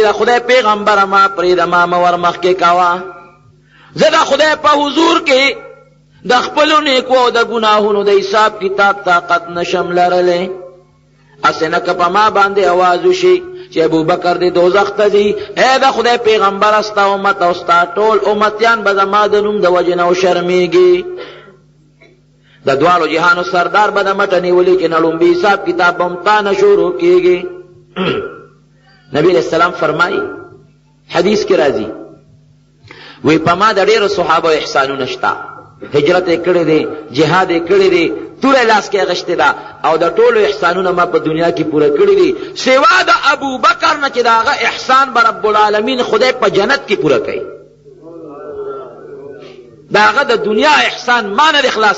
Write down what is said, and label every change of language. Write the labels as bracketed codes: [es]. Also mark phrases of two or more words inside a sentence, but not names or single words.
[ps] د خدای پیغمبره ما پرېږده ما مه ور مخکې کوه زه د خدای په حضور کې د خپلو نیکو او د ګناهونو د حساب کتاب طاقت نشم لرلی هسې نه که په ما باندې اواز وشي چې ابوبکر دې دوزخ ته ځي ای د خدای پیغمبره ستا امت او ستا ټول امتیان به زما د نوم د وجې نه وشرمېږي د دواړو جهانو سردار به د مټه نیولي چې نه لومبي حساب کتاب به هم تا نه شروع کېږي نبی علیہ السلام فرمائی حدیث کی راضی وی په ما د ډېرو صحابه احسانونه شته هجرت یې کړی دی جهاد یې کړی دی توره لاس کې اغشتې ده او د ټولو احسانونه ما په دنیا کې پوره کړي دي سوا د ابوبکر نه چې د هغه احسان به رب العالمین خدای په جنت کې پوره کوي دا هغه د دنیا احسان ما نه اخلاص